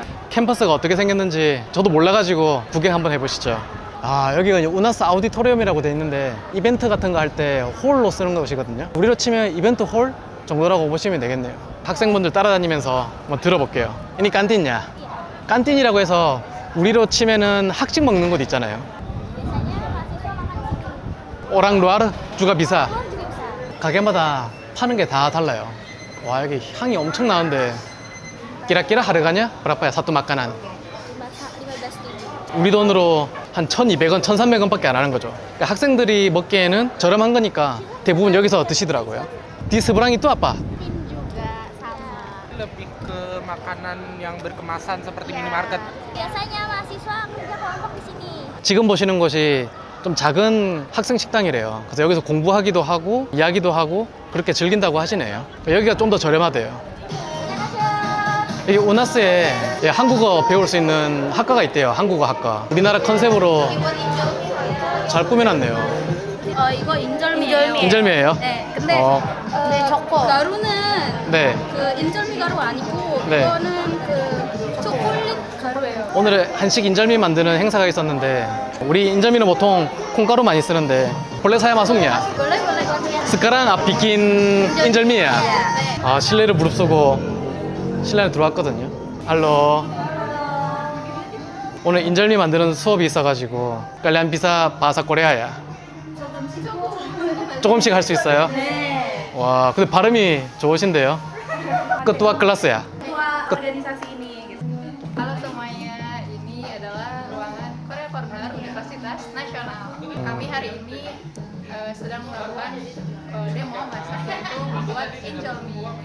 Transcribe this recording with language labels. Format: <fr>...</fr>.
<ko>캠퍼스가 어떻게 생겼는지 저도 몰라가지고 구경 한번 해보시죠. 아, 여기가 이제 우나스 아우디토리움이라고 돼 있는데 이벤트 같은 거 할 때 홀로 쓰는 곳이거든요. 우리로 치면 이벤트 홀 정도라고 보시면 되겠네요. 학생분들 따라다니면서 한번 들어볼게요.</ko> <id>ini kantinnya.</id> <ko>kantin이라고 해서 우리로 치면은 학식 먹는 곳 있잖아요.</ko> <id>Biasanya mahasiswa makan di situ. orang luar juga bisa. Luar juga bisa.</id> <ko>가게마다 파는 게 다 달라요. 와, 여기 향이 엄청 나는데.</ko> <id>Kira-kira harganya berapa ya satu makanan? 15.000.</id> <ko>우리 돈으로 한 1,200원, 1,300원밖에 안 하는 거죠. 그러니까 학생들이 먹기에는 저렴한 거니까 대부분 여기서 드시더라고요.</ko> <id>Di seberang itu apa? Tim juga sama. lebih ke makanan yang berkemasan seperti minimarket. Biasanya mahasiswa kerja kelompok di sini.</id> <ko>지금 보시는 곳이 좀 작은 학생 식당이래요. 그래서 여기서 공부하기도 하고 이야기도 하고 그렇게 즐긴다고 하시네요. 여기가 좀 더 저렴하대요. 여기 우나스에 한국어 배울 수 있는 학과가 있대요. 한국어 학과. 우리나라 컨셉으로 잘 꾸며놨네요. 이거 인절미예요. 인절미예요? 네. 근데 가루는 네. 그 인절미 가루 아니고 네. 이거는 그 초콜릿 가루예요. 오늘 한식 인절미 만드는 행사가 있었는데 우리 인절미는 보통 콩가루 많이 쓰는데</ko> <id>boleh saya masuknya? boleh. Sekarang bikin 인절미야.</id> <ko>아, 실내를 무릅쓰고 실내에 들어왔거든요. 할로. 오늘 인절미 만드는 수업이 있어가지고</ko> <id>kalian bisa bahasa Korea</id> <ko>야? 조금씩 할 수 있어요? 네. 와, 근데 발음이 좋으신데요?</ko> <id>Ketua kelas ya? Ketua organisasi ini gitu. Halo semuanya, ini adalah ruangan Korea Corner Universitas Nasional. Kami hari ini sedang melakukan demo masak yaitu membuat Angel Me.</id>